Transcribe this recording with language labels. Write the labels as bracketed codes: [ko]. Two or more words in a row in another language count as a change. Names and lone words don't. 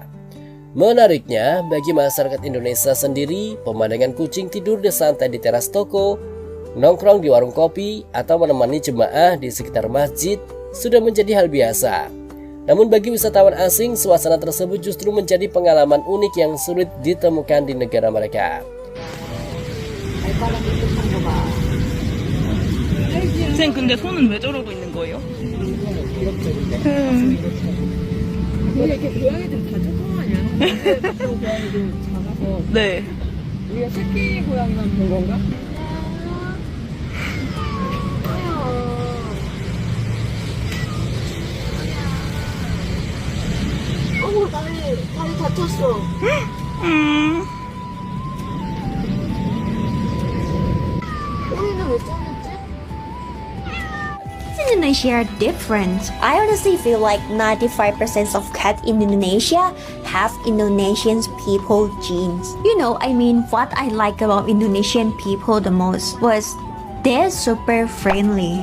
[id] Menariknya, bagi masyarakat Indonesia sendiri, pemandangan kucing tidur di santai di teras toko, nongkrong di warung kopi, atau menemani jemaah di sekitar masjid sudah menjadi hal biasa. Namun bagi wisatawan asing, suasana tersebut justru menjadi pengalaman unik yang sulit ditemukan di negara mereka. [ko] 쌤 근데 손은 왜 저러고 있는 거예요? 이렇게 고양이들 다 조그마냐? 고양이들 작아서 네. 우리가 새끼 고양이만 본 건가? 어머 다리 다쳤어. 꼬리는 왜 잘랐지? [en] Indonesia are different. I honestly feel like 95% of cats in Indonesia have Indonesian people genes. What I like about Indonesian people the most was they're super friendly.